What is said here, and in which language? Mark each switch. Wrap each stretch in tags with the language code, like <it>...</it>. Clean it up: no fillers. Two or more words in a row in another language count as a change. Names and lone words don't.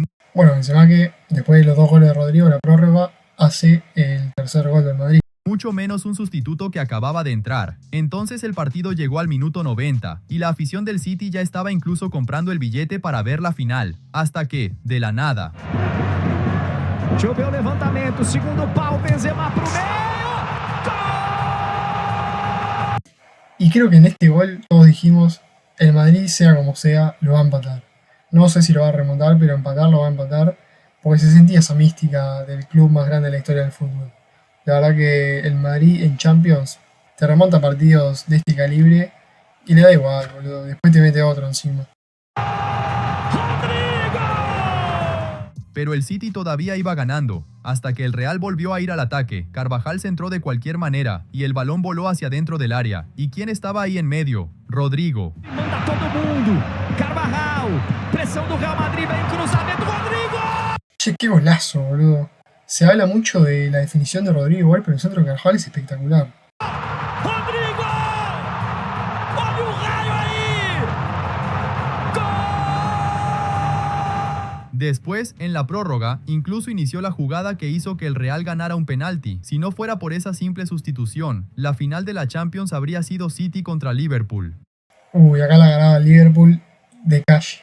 <es>bueno, Benzema que después de los 2 goles de Rodrigo, la prórroga, hace el tercer gol del Madrid. mucho menos un sustituto que acababa de entrar. Entonces el partido llegó al minuto 90, y la afición del City ya estaba incluso comprando el billete para ver la final, hasta que, de la nada,</es> <pt>Deixa eu ver o levantamento, segundo pau, Benzema pro meio! Gol!</pt> <es>Y creo que en este gol todos dijimos, el Madrid, sea como sea, lo va a empatar. No sé si lo va a remontar, pero empatar lo va a empatar, porque se sentía esa mística del club más grande de la historia del fútbol. La verdad que el Madrid en Champions te remonta partidos de este calibre y le da igual, boludo. Después te mete otro encima. Rodrigo! pero el City todavía iba ganando, hasta que el Real volvió a ir al ataque. Carvajal centró de cualquier manera, y el balón voló hacia dentro del área. ¿Y quién estaba ahí en medio? Rodrigo.</es> <pt>Manda todo mundo. Carvajal. Pressão do Real Madrid. Vem cruzamento. Rodrigo.</pt> <es>Che, qué golazo, boludo. Se habla mucho de la definición de Rodrigo igual, pero el centro de Carvajal es espectacular.</es> <pt>Rodrigo. Olha o raio aí. Gol.</pt> <es>Después, en la prórroga, incluso inició la jugada que hizo que el Real ganara un penalti. Si no fuera por esa simple sustitución, la final de la Champions habría sido City contra Liverpool. Uy, acá la ganaba el Liverpool de calle.</es>